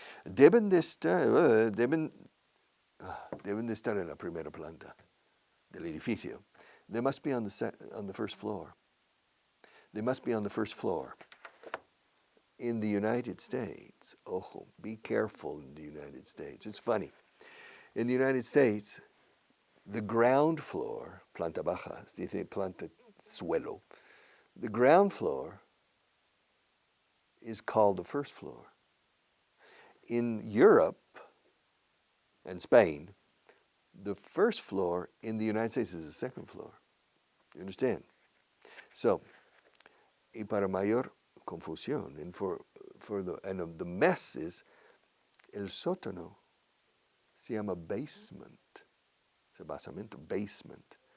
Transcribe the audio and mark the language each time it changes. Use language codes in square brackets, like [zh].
[es] Deben de estar en la primera planta del edificio. [en] They must be on the first floor. They must be on the first floor. In the United States, [es] ojo, [en] be careful in the United States. It's funny. In the United States, the ground floor, [es] planta baja, se dice planta suelo. [en] The ground floor is called the first floor. In Europe and Spain, the first floor in the United States is the second floor. You understand? So, [es] Y para mayor confusión, [en] and the mess is, [es] el sótano se llama basement, es el basamento, basement.